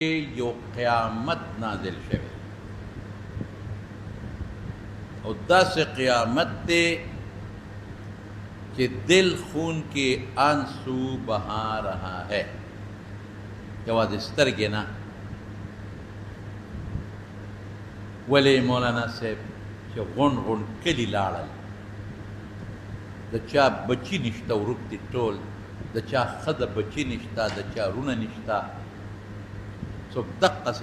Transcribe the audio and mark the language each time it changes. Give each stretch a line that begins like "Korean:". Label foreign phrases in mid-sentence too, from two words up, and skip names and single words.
Pashto: یو قیامت نازل شوی او داسې قیامت دی
Urdu: کہ دل خون کے آنسو بہا رہا ہے
Pashto: یوازې سترګې نه ولې مولانا صاحب چې غون غون کلي لاړل د چا بچي نشته ورک دي ټول د چا ښځه بچي نشته د چا رونه نشته څوک دقسې